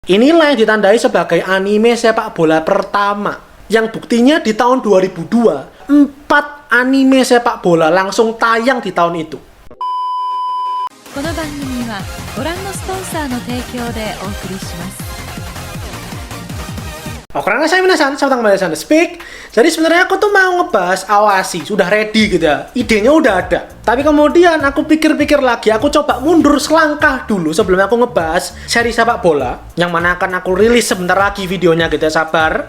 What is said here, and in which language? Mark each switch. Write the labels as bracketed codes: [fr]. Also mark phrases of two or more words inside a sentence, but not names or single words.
[id] Inilah yang ditandai sebagai anime sepak bola pertama, yang buktinya di tahun 2002, 4 anime sepak bola langsung tayang di tahun itu. [ja] この番組はご覧のスポンサーの提供でお送りします。 [id] Oke, karena saya minasan, saya kembali di Speak. Jadi sebenarnya aku tuh mau ngebahas Awasi, sudah ready gitu ya. Idenya udah ada. Tapi kemudian aku pikir-pikir lagi, aku coba mundur selangkah dulu sebelum aku ngebahas seri sepak bola yang mana akan aku rilis sebentar lagi videonya gitu ya, sabar.